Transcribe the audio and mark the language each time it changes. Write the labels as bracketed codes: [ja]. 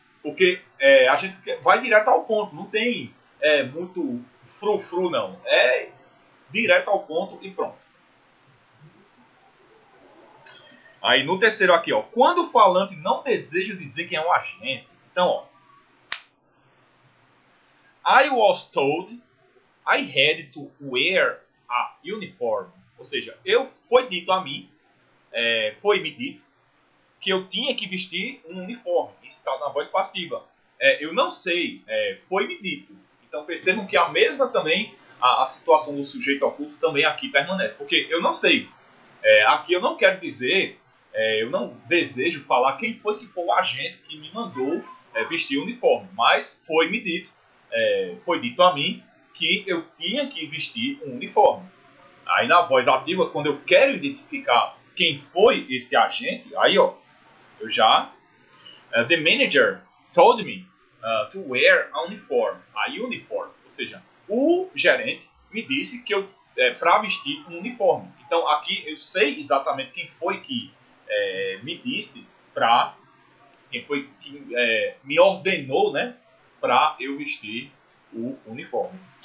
[pt] Porque a gente vai direto ao ponto, não tem muito frufru não. É direto ao ponto e pronto. Aí no terceiro aqui, ó, quando o falante não deseja dizer quem é um agente. Então, ó, [en] I was told I had to wear a uniform. [pt] Ou seja, foi dito a mim, foi me dito, que eu tinha que vestir um uniforme. Isso está na voz passiva. Eu não sei, foi me dito. Então percebam que a mesma também, a situação do sujeito oculto também aqui permanece. Porque eu não sei, aqui eu não quero dizer, eu não desejo falar quem foi que foi o agente que me mandou vestir o uniforme. Mas foi dito a mim que eu tinha que vestir um uniforme. Aí na voz ativa, quando eu quero identificar quem foi esse agente, aí ó, eu já... [en] the manager told me to wear a uniform. [pt] Ou seja, o gerente me disse que eu para vestir um uniforme. Então aqui eu sei exatamente quem foi que me disse quem foi que me ordenou, né, para eu vestir o uniforme.